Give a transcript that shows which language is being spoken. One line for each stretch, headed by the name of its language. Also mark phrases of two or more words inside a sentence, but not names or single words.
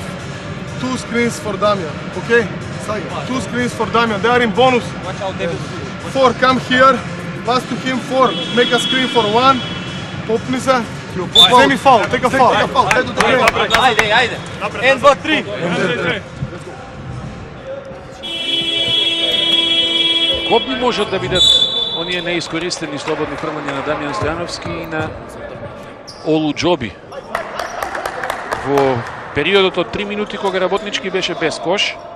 English: 2 screens for Damjan, okay? 2 screens for Damjan, they are in bonus. Watch out, David. 4, come here, pass to him, 4, make a screen for 1,
Macedonian: попни се,
English: semi foul, take a foul. Ajde. And 3.
Macedonian: Кој би можат да бидат оние неискористени слободни фрлања на Дамјан Стојановски и на Олу Џоби во периодот од 3 минути кога работнички беше без кош.